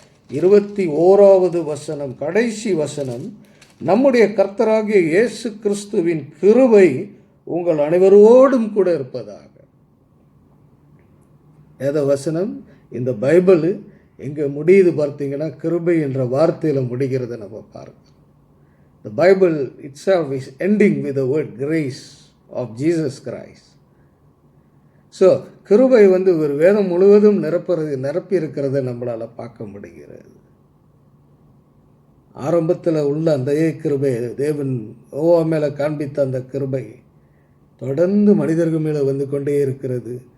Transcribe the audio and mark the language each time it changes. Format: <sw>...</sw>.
<ta>21வது வசனம், கடைசி வசனம், நம்முடைய கர்த்தராகிய இயேசு கிறிஸ்துவின் கிருபை உங்கள் அனைவரோடும் கூட இருப்பதாக. வேத வசனம், இந்த பைபிள் எங்கே முடியுது பார்த்தீங்கன்னா கிருபை என்ற வார்த்தையில் முடிகிறத நம்ம பார்க்கிறோம்.</ta> <en>The Bible itself is ending with the word grace of Jesus Christ.</en> <ta>So கிருபை ஒரு வேதம் முழுவதும் நிரப்பி இருக்கிறத நம்மளால் பார்க்க முடிகிறது. ஆரம்பத்தில் உள்ள அந்த கிருபை, தேவன் நோவா மேலே காண்பித்த அந்த கிருபை தொடர்ந்து மனிதர்கள் மேலே வந்து கொண்டே இருக்கிறது.</ta>